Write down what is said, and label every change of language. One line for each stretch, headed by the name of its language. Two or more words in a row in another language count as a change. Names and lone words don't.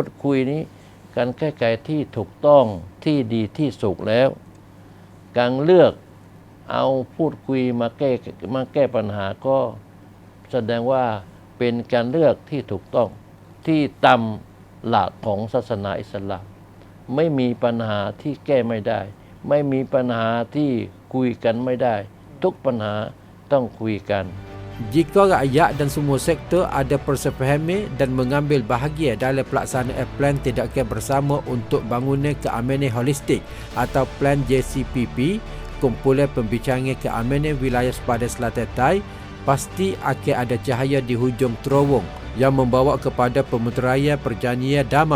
Thai: คุยนี้การแก้ไขที่ถูกต้องที่ดีที่สุดแล้วการเลือกเอาพูดคุยมาแก้ปัญหาก็แสดงว่าเป็นการเลือกที่ถูกต้องที่ตามหลักของศาสนาอิสลามไม่มีปัญหาที่แก้ไม่ได้ไม่มีปัญหาที่คุยกันไม่ได้ทุกปัญหาต้องคุยกัน
Malay: Jika rakyat dan semua sektor ada persefahaman dan mengambil bahagian dalam pelaksanaan plan tindakan bersama untuk bangunan keamanan holistik atau plan JCPP, kumpulan pembicaraan keamanan wilayah sepadan Selatan Thai, pasti akan ada cahaya di hujung terowong yang membawa kepada pemuteraian perjanjian damai.